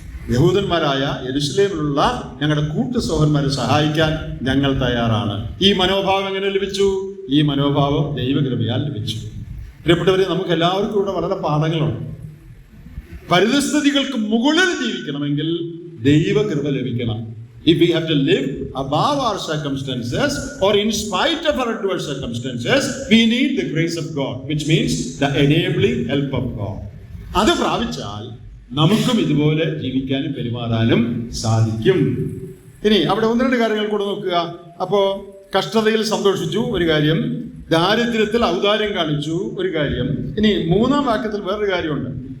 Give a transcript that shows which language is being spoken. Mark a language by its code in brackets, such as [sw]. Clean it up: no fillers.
[ml] യഹൂദന്മാരായ യെരുശലേമിലുള്ള ഞങ്ങളുടെ കൂട്ടു സഹോദരന്മാരെ സഹായിക്കാൻ ഞങ്ങൾ തയ്യാറാണ്. ഈ മനോഭാവം എങ്ങനെ ലഭിച്ചു? ഈ മനോഭാവം ദൈവകൃപയാൽ ലഭിച്ചു. പ്രിയപ്പെട്ടവരെ, നമുക്ക് എല്ലാവർക്കും ഇവിടെ വളരെ പാഠങ്ങളുണ്ട്. പരിതസ്ഥിതികൾക്ക് മുകളിൽ ജീവിക്കണമെങ്കിൽ ദൈവകൃപ ലഭിക്കണം. [en] If we have to live above our circumstances or in spite of our adverse circumstances, we need the grace of God, which means the enabling help of God. [ml] അത് പ്രാപിച്ചാൽ നമുക്കും ഇതുപോലെ ജീവിക്കാനും പെരുമാറാനും സാധിക്കും. ഇനി അവിടെ ഒന്ന് രണ്ട് കാര്യങ്ങൾ കൂടെ നോക്കുക. അപ്പോ കഷ്ടതയിൽ സന്തോഷിച്ചു, ഒരു കാര്യം. ദാരിദ്ര്യത്തിൽ ഔദാര്യം കാണിച്ചു, ഒരു കാര്യം. ഇനി മൂന്നാം വാക്യത്തിൽ വേറൊരു കാര്യമുണ്ട്.